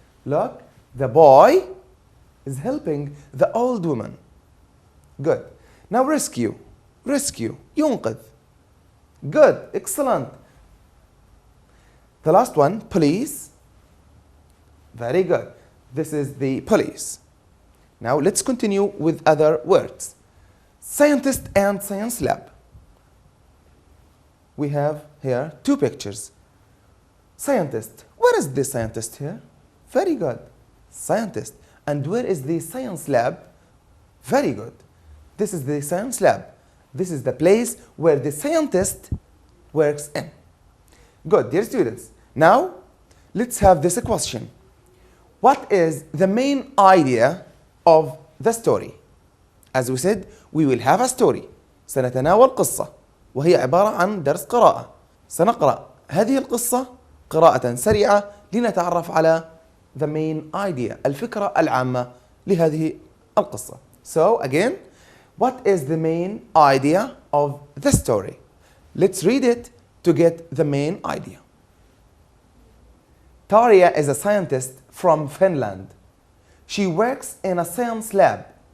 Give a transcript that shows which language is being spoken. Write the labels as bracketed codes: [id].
[en] Look, the boy is helping the old woman. Good. Now rescue. Rescue. ينقذ. Good. Excellent. The last one, police. Very good. This is the police. Now let's continue with other words. Scientist and science lab. We have here two pictures. Scientist. Where is the scientist here? Very good. Scientist. And where is the science lab? Very good. This is the science lab. This is the place where the scientist works in. Good, dear students. Now, let's have this question. What is the main idea of the story? As we said, we will have a story. [ar] سنتناول قصة وهي عبارة عن درس قراءة. سنقرأ هذه القصة قراءة سريعة لنتعرف على [en] the main idea, [ar] الفكرة العامة لهذه القصة. [en] So again, what is the main idea of the story? Let's read it to get the main idea. Tarja is a scientist from Finland. She works in a science lab.